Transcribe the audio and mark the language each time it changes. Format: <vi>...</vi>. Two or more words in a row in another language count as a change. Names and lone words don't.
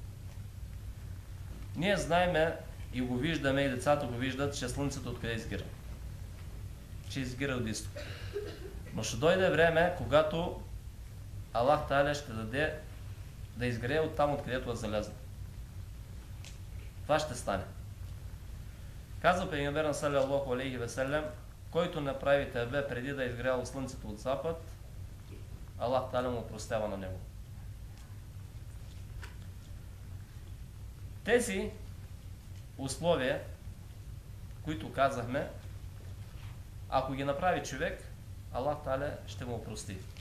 <bg>Ние знаеме и го виждаме, и децата го виждат, че слънцето откъде изгира. Че изгира от изток. Но ще дойде време, когато Аллах Та'аля ще даде да изгрее от там, откъдето е залязло. Това ще стане. Казва Пейгамберът</bg> <ar>صلى الله عليه وسلم,</ar> <bg>който направи тевбе преди да е изгряло слънцето от запад, Аллах Та'аля му простява на него. Тези условия, които казахме, ако ги направи човек, Аллах Та'аля ще му опрости.</bg>